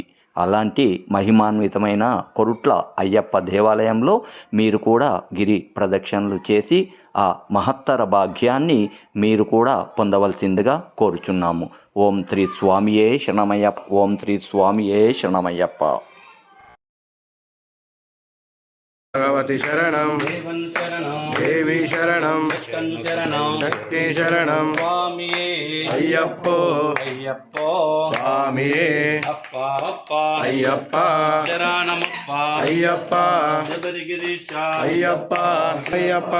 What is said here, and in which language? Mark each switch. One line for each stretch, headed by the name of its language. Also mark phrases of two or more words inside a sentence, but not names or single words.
Telugu: అలాంటి మహిమాన్వితమైన కొరుట్ల అయ్యప్ప దేవాలయంలో మీరు కూడా గిరి ప్రదక్షిణలు చేసి ఆ మహత్తర భాగ్యాన్ని మీరు కూడా పొందవలసిందిగా కోరుచున్నాము.
Sanskrit: ఓం శ్రీ స్వామియే శరణమయ్యప్ప. ఓం శ్రీ స్వామియే శరణమయ్యప్ప. भगवती शरणं देवी शरणं शक्ति शरणं अय्यप्पो स्वामिये अय्यप्पा शरणमप्पा अय्यप्पा अय्यप्पा अय्यप्पा